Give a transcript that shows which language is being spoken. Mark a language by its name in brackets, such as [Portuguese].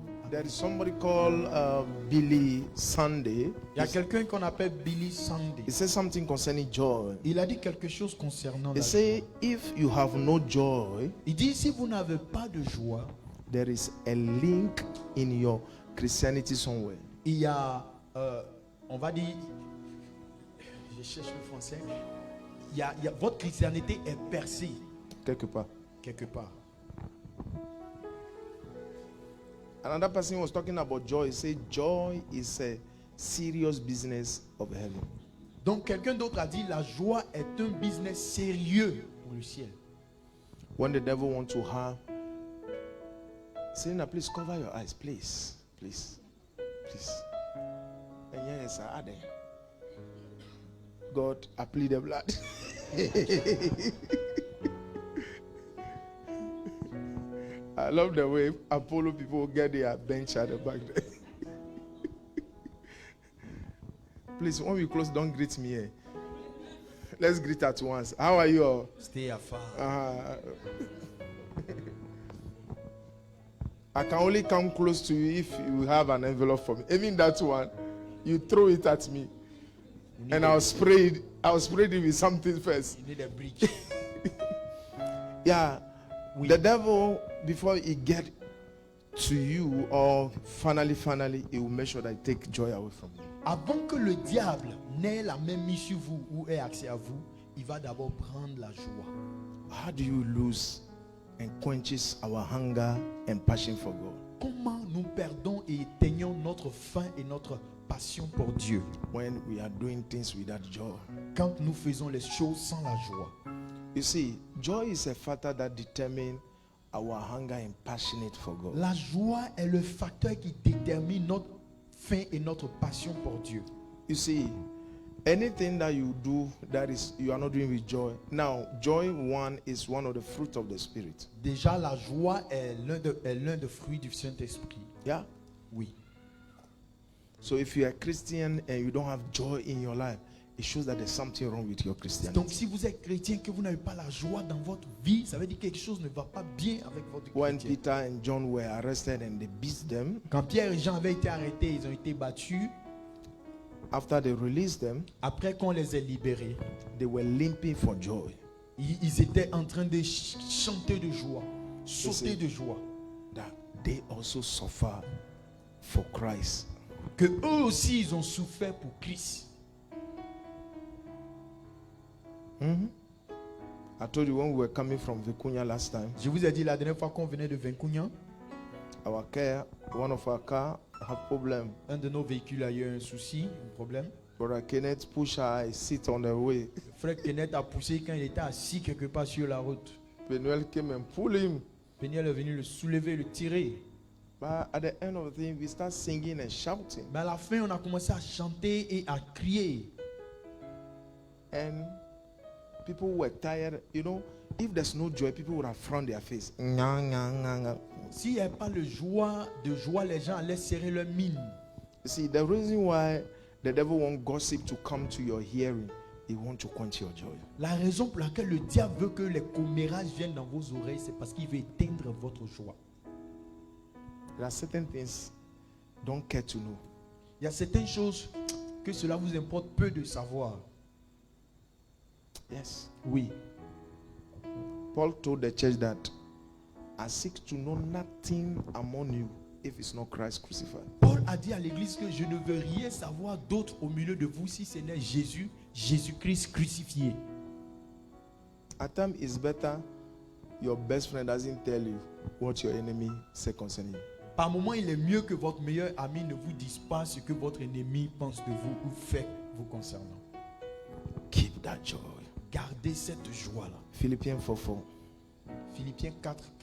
[English] There is somebody called Billy Sunday. [French] Il y a quelqu'un qu'on appelle Billy Sunday. [English] He says something concerning joy. [French] Il a dit quelque chose concernant [English] He [French] la [English] say, [French] joie. [English] if you have no joy, [French] Il dit: si vous n'avez pas de joie, [English] there is a link in your Christianity somewhere. [French] il y a, on va dire, je cherche le français, votre christianité est percée Quelque part. quelque part. [English] Another person was talking about joy. He said, joy is a serious business of heaven. [French] Donc quelqu'un d'autre a dit: la joie est un business sérieux pour le ciel. [English] When the devil wants to harm, Serena, please cover your eyes, please, please, please. And yes, I add it. God, I plead the blood. I love the way Apollo people get their bench at the back there. Please, when we close, don't greet me here. Let's greet at once. How are you all? Stay afar. I can only come close to you if you have an envelope for me. Even that one, you throw it at me, and I'll spray it. I'll spray it with something first. You need a bridge. Yeah, [French] Oui. [English] The devil, before he get to you, or finally, he will make sure that he take joy away from you. [French] Avant que le diable n'ait la main mise sur vous ou ait accès à vous, il va d'abord prendre la joie. [English] How do you lose and quenches our hunger and passion for God? [French] Comment nous perdons et éteignons notre faim et notre passion pour Dieu [English] When we are doing things without joy. [French] quand nous faisons les choses sans la joie? [English] You see, joy is a factor that determines our hunger and passionate for God. [French] La joie est le facteur qui détermine notre faim et notre passion pour Dieu. [English] You see, anything that you do that is you are not doing with joy. Now, joy is one of the fruit of the Spirit. [French] Déjà, la joie est l'un des fruits du Saint-Esprit. [English] Yeah. [French] Oui. [English] So if you are a Christian and you don't have joy in your life, it shows that there's something wrong with your [French] Donc, [English] Christianity. [French] si vous êtes chrétien, que vous n'avez pas la joie dans votre vie, ça veut dire que quelque chose ne va pas bien avec votre [English] When [French] chrétien. [English] Peter and John were arrested and they beat them, [French] Quand Pierre et Jean avaient été arrêtés, ils ont été battus. [English] after they released them, [French] Après qu'on les ait libérés, [English] they were limping for joy. [French] ils étaient en train de chanter de joie, sauter de joie. [English] That they also suffer for Christ. [French] Que eux aussi, ils ont souffert pour Christ. [English] I told you when we were coming from Vicuña last time, [French] Je vous ai dit la dernière fois qu'on venait de Vicuña, [English] our car, one of our car have problem. [French] un de nos véhicules a eu un souci, un problème. [English] Brother Kenneth push her seat on the way. [French] Le frère Kenneth a poussé quand il était assis quelque part sur la route. [English] Penuel came and pulled him. [French] Peniel est venu le soulever, le tirer. [English] But at the end of the thing, we start singing and shouting. [French] Mais à la fin, on a commencé à chanter et à crier. [English] And people were tired. You know, if there's no joy, people would have frowned their face. Nga, nga, nga, nga. [French] S'il n'y avait pas de joie, les gens allaient serrer leur mine. [English] You see, the reason why the devil wants gossip to come to your hearing, he wants to quench your joy. [French] La raison pour laquelle le diable veut que les commérages viennent dans vos oreilles, c'est parce qu'il veut éteindre votre joie. [English] There are certain things don't care to know. [French] Il y a certaines choses que cela vous importe peu de savoir. [English] Yes. [French] Oui. [English] Paul told the church that I seek to know nothing among you if it's not Christ crucified. [French] Paul a dit à l'église que je ne veux rien savoir d'autre au milieu de vous si ce n'est Jésus-Christ crucifié. [English] At times it's better your best friend doesn't tell you what your enemy say concerning you. [French] Par moment, il est mieux que votre meilleur ami ne vous dise pas ce que votre ennemi pense de vous ou fait vous concernant. [English] Keep that joy. [French] Gardez cette joie-là. [English] Philippians 4:4. [French] Philippiens 4:4.